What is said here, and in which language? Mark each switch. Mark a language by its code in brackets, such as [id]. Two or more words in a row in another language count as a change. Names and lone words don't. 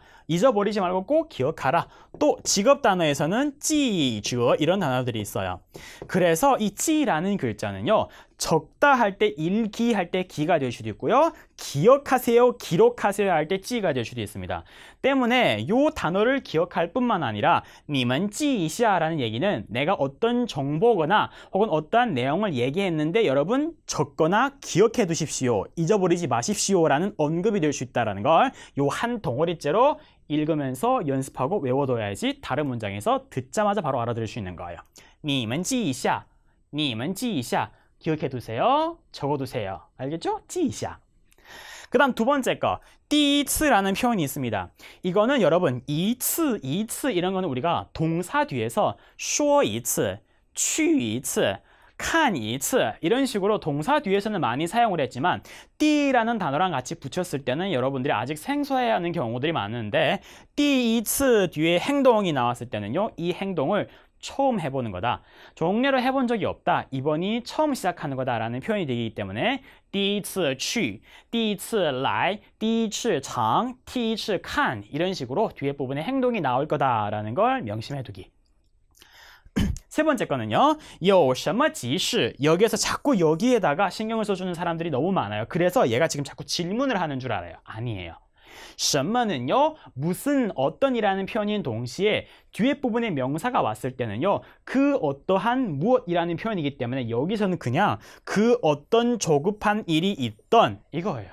[ko] 잊어버리지 말고 꼭 기억하라. 또 직업 단어에서는 찌주어 이런 단어들이 있어요. 그래서 이 찌라는 글자는요. 적다 할 때 읽기 할 때 기가 될 수도 있고요. 기억하세요, 기록하세요 할 때 찌가 될 수도 있습니다. 때문에 요 단어를 기억할 뿐만 아니라 [zh] 你们记一下 [ko] 라는 얘기는 내가 어떤 정보거나 혹은 어떠한 내용을 얘기했는데 여러분 적거나 기억해 두십시오. 잊어버리지 마십시오 라는 언급이 될 수 있다는 걸 요 한 덩어리째로 읽으면서 연습하고 외워둬야지 다른 문장에서 듣자마자 바로 알아들을 수 있는 거예요. [zh] 你们记一下你们记一下 [ko] 기억해 두세요. 적어두세요. 알겠죠? [zh] 记一下. [ko] 그 다음 두 번째 거, [zh] 第一次 [ko] 라는 표현이 있습니다. 이거는 여러분, 一次 이런 거는 우리가 동사 뒤에서 [zh] 说一次,去一次,看一次 [ko] 이런 식으로 동사 뒤에서는 많이 사용을 했지만 第라는 단어랑 같이 붙였을 때는 여러분들이 아직 생소해하는 경우들이 많은데 [zh] 第一次 [ko] 뒤에 행동이 나왔을 때는요, 이 행동을 처음 해보는 거다. 종례로 해본 적이 없다. 이번이 처음 시작하는 거다라는 표현이 되기 때문에 [zh] 第一次去,第一次来,第一次尝,第一次看 [ko] 이런 식으로 뒤에 부분에 행동이 나올 거다라는 걸 명심해두기. 세 번째 거는요. [zh] 有什么急事 [ko] 여기에서 자꾸 여기에다가 신경을 써주는 사람들이 너무 많아요. 그래서 얘가 지금 자꾸 질문을 하는 줄 알아요. 아니에요. 什么 는요 무슨 어떤이라는 표현인 동시에 뒤에 부분에 명사가 왔을 때는요 그 어떠한 무엇이라는 표현이기 때문에 여기서는 그냥 그 어떤 조급한 일이 있던 이거예요.